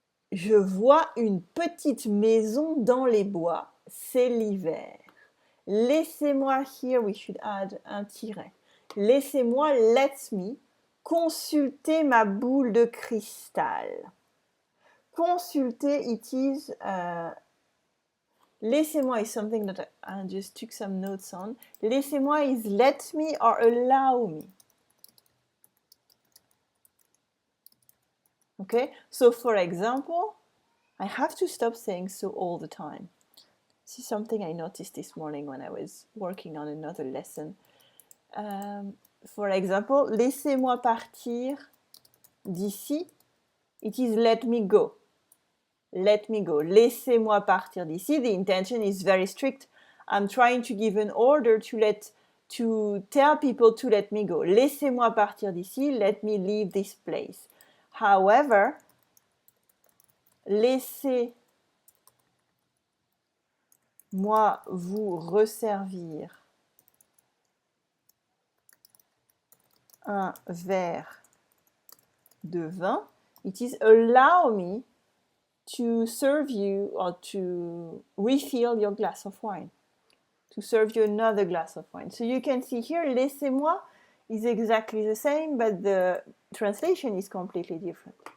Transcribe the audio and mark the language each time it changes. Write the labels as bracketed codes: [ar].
[fr] Je vois une petite maison dans les bois, c'est l'hiver. Laissez-moi, [en] here we should add [fr] un tiret. Laissez-moi, [en] let me, [fr] consulter ma boule de cristal. [en] Consulter, it is, laissez-moi is something that I just took some notes on. Laissez-moi is let me or allow me. Okay, so for example, I have to stop saying so all the time. This is something I noticed this morning when I was working on another lesson. For example, [fr] laissez-moi partir d'ici. [en] It is let me go. Let me go. [fr] Laissez-moi partir d'ici. [en] The intention is very strict. I'm trying to give an order to tell people to let me go. [fr] Laissez-moi partir d'ici. [en] Let me leave this place. However, [fr] laissez-moi vous resservir un verre de vin. [en] It is allow me to serve you or to refill your glass of wine. To serve you another glass of wine. So you can see here, laissez-moi is exactly the same, but the translation is completely different.